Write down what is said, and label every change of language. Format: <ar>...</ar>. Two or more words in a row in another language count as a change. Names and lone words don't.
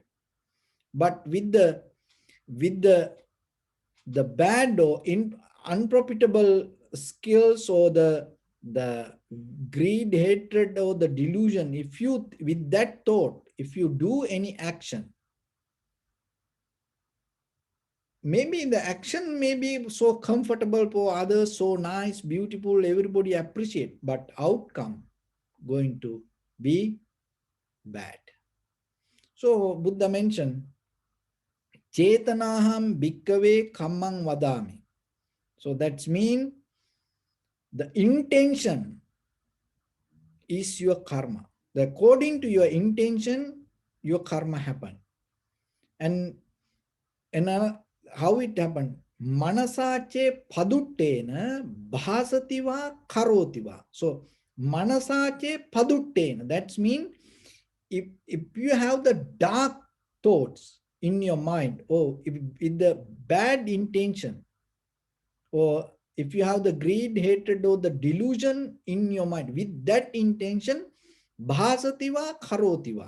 <en>But with the bad or unprofitable skills, or the greed, hatred, or the delusion, if you with that thought, if you do any action, maybe the action may be so comfortable for others, so nice, beautiful, everybody appreciate, but outcome going to be bad. So Buddha mentioned,</en> <pi>Chetanaham bhikkave kammang vadami.</pi> <en>So that's mean the intention is your karma. According to your intention, your karma happen. And how it happened?</en> <pi>Manasache paduttena bhasativa karotiva. So manasache paduttena,</pi> <en>that's mean if you have the dark thoughts in your mind, or if with the bad intention, or if you have the greed, hatred, or the delusion in your mind, with that intention,</en> <pi>bhasativa karotiva.</pi>